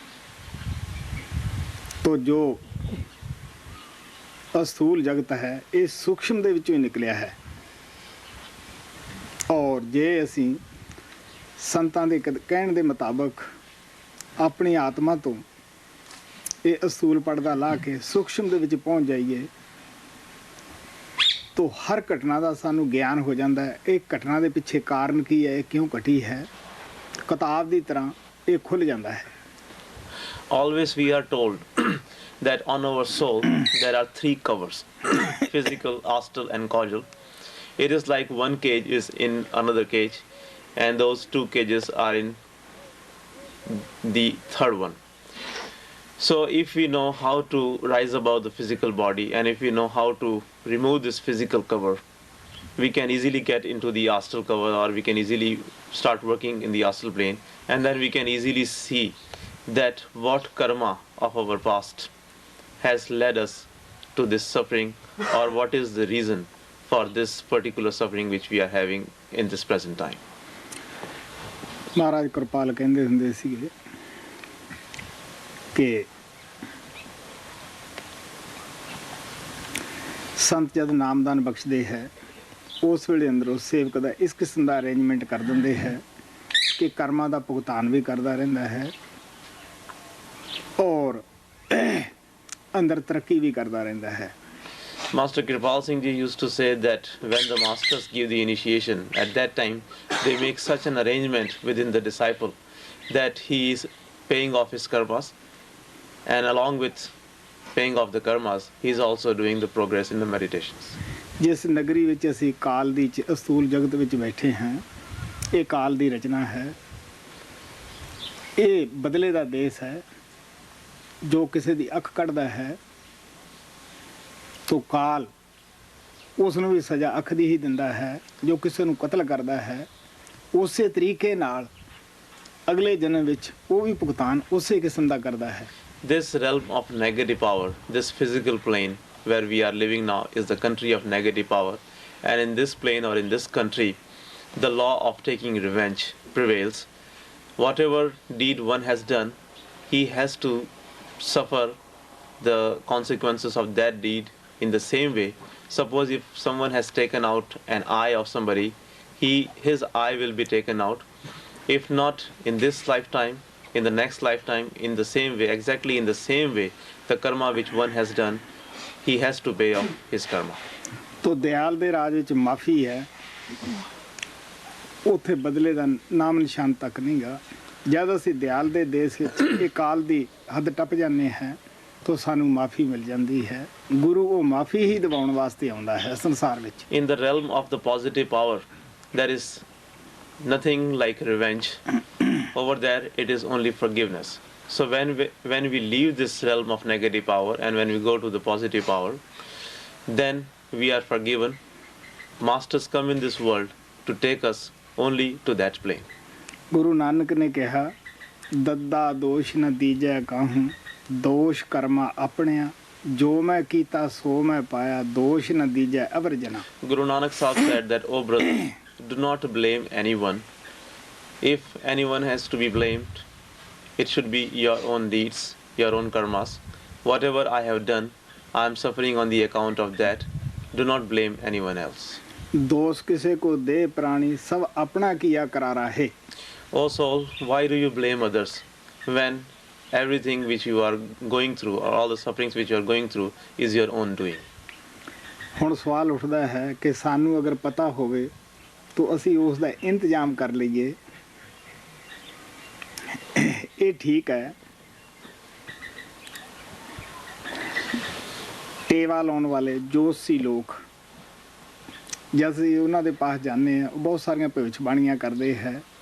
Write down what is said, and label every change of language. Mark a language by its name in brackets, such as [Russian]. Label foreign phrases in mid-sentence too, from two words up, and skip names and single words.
[Punjabi] ਤੋ ਜੋ ਅਸਥੂਲ ਜਗਤ ਹੈ ਯੇ ਸੂਖਮ ਦੇ ਵਿਚੋਂ ਹੀ ਨਿਕਲਿਆ ਹੈ ਔਰ ਜੇ ਅਸੀਂ ਸੰਤਾਂ ਦੇ ਕਹਿਣ ਦੇ ਮੁਤਾਬਕ ਅਪਨੀ ਆਤਮਾ ਤੋ ਯੇ ਅਸਥੂਲ ਪੜਦਾ ਲਾ ਕੇ ਸੂਖਮ ਦੇ ਵਿਚ ਪਹੁੰਚ ਜਾਈਏ ਤੋ ਹਰ ਘਟਨਾ ਕਾ ਸਾਨੂੰ ਗਿਆਨ ਹੋ ਜਾਤਾ ਹੈ। [Hindi] एक घटना के पिछे कारण की है क्यों घटी है किताब की तरह ये खुल जाता है। [English] Always we are told that on our soul there are three covers: physical, astral, and causal. It is like one cage is in another cage, and those two cages are in the third one. So if we know how to rise above the physical body, and if we know how to remove this physical cover, we can easily get into the astral cover, or we can easily start working in the astral plane, and then we can easily see that what karma of our past has led us to this suffering, or what is the reason for this particular suffering which we are having in this present time. [Punjabi] ਮਹਾਰਾਜ ਕਿਰਪਾਲ ਕਹਿੰਦੇ ਹੁੰਦੇ ਸੀਗੇ ਕਿ ਸੰਤ ਜਦ ਨਾਮਦਾਨ ਬਖਸ਼ਦੇ ਹੈ ਉਸ ਵੇਲੇ ਅੰਦਰੋਂ ਸੇਵਕ ਦਾ ਇਸ ਕਿਸਮ ਦਾ ਅਰੇਂਜਮੈਂਟ ਕਰ ਦਿੰਦੇ ਹੈ ਕਿ ਕਰਮਾਂ ਦਾ ਭੁਗਤਾਨ ਵੀ ਕਰਦਾ ਰਹਿੰਦਾ ਹੈ ਔਰ ਅੰਦਰ ਤਰੱਕੀ ਵੀ ਕਰਦਾ ਰਹਿੰਦਾ ਹੈ. [English] Master Kirpal Singh Ji used to say that when the masters give the initiation, at that time they make such an arrangement within the disciple that he is paying off his karmas, and along with paying off the karmas, he is also doing the progress in the meditations. [Punjabi] ਜਿਸ ਨਗਰੀ ਵਿੱਚ ਅਸੀਂ ਕਾਲ ਦੀ ਅਸਤੂਲ ਜਗਤ ਵਿੱਚ ਬੈਠੇ ਹਾਂ, ਇਹ ਕਾਲ ਦੀ ਰਚਨਾ ਹੈ, ਇਹ ਬਦਲੇ ਦਾ ਦੇਸ਼ ਹੈ. ਜੋ ਕਿਸੇ ਦੀ ਅੱਖ ਕੱਢਦਾ ਹੈ ਤੋ ਕਾਲ ਉਸ ਨੂੰ ਵੀ ਸਜ਼ਾ ਅੱਖ ਦੀ ਹੀ ਦਿੰਦਾ ਹੈ. ਜੋ ਕਿਸੇ ਨੂੰ ਕਤਲ ਕਰਦਾ ਹੈ ਉਸੇ ਤਰੀਕੇ ਨਾਲ ਅਗਲੇ ਜਨਮ ਵਿੱਚ ਉਹ ਵੀ ਭੁਗਤਾਨ ਉਸੇ ਕਿਸਮ ਦਾ ਕਰਦਾ ਹੈ. [English] This realm of negative power, this physical plane where we are living now, is the country of negative power, and in this plane or in this country the law of taking revenge prevails. Whatever deed one has done, he has to suffer the consequences of that deed in the same way. Suppose if someone has taken out an eye of somebody, his eye will be taken out. If not in this lifetime, in the next lifetime, in the same way, exactly in the same way, the karma which one has done, he has to pay off his karma. [Punjabi] ਤੋ ਦਿਆਲ ਦੇ ਰਾਜ ਵਿੱਚ ਮਾਫੀ ਹੈ, ਉੱਥੇ ਬਦਲੇ ਦਾ ਨਾਮ ਨਿਸ਼ਾਨ ਤੱਕ ਨਹੀਂਗਾ. ਜਦ ਅਸੀਂ ਦਿਆਲ ਦੇ ਦੇਸ਼ ਵਿੱਚ ਇਹ ਕਾਲ ਦੀ ਹੱਦ ਟੱਪ ਜਾਂਦੇ ਹਾਂ ਤਾਂ ਸਾਨੂੰ ਮਾਫੀ ਮਿਲ ਜਾਂਦੀ ਹੈ. ਗੁਰੂ ਉਹ ਮਾਫੀ ਹੀ ਦਿਵਾਉਣ ਵਾਸਤੇ ਆਉਂਦਾ ਹੈ ਸੰਸਾਰ ਵਿੱਚ. [English] In the realm of the positive power, there is nothing like revenge. Over there it is only forgiveness. So when we leave this realm of negative power and when we go to the positive power, then we are forgiven. Masters come in this world to take us only to that plane. [Punjabi] ਗੁਰੂ ਨਾਨਕ ਨੇ ਕਿਹਾ ਦੱਦਾ ਦੋਸ਼ ਨ ਦੀਜੈ ਕਾਹੂੰ, ਦੋਸ਼ ਕਰਮਾ ਆਪਣਿਆ, ਜੋ ਮੈਂ ਕੀਤਾ ਸੋ ਮੈਂ ਪਾਇਆ, ਦੋਸ਼ ਨ ਦੀਜੈ ਅਵਰ ਜਨਾ. [English] Guru Nanak Sahib said that, "O brother, do not blame anyone. If anyone has to be blamed, it should be your own deeds, your own karmas. Whatever I have done, I am suffering on the account of that. Do not blame anyone else." [Punjabi] ਦੋਸ਼ ਕਿਸੇ ਕੋ ਦੇ ਪ੍ਰਾਣੀ ਸਭ ਆਪਣਾ ਕੀਆ ਕਰਾਰਾ ਹੈ. [English] O soul, why do you blame others when everything which you are going through, or all the sufferings which you are going through, is your own doing? [Punjabi] ਹੁਣ ਸਵਾਲ ਉੱਠਦਾ ਹੈ ਕਿ ਸਾਨੂੰ ਅਗਰ ਪਤਾ ਹੋਵੇ ਤਾਂ ਅਸੀਂ ਉਸ ਦਾ ਇੰਤਜ਼ਾਮ ਕਰ ਲਈਏ. ਇਹ ਠੀਕ ਹੈ. ਟੇਵਾ ਲਾਉਣ ਵਾਲੇ ਜੋਤਸ਼ੀ ਲੋਕ ਜਦ ਅਸੀਂ ਉਹਨਾਂ ਦੇ ਪਾਸ ਜਾਂਦੇ ਹਾਂ, ਉਹ ਬਹੁਤ ਸਾਰੀਆਂ ਭਵਿੱਖਬਾਣੀਆਂ ਕਰਦੇ ਹੈ.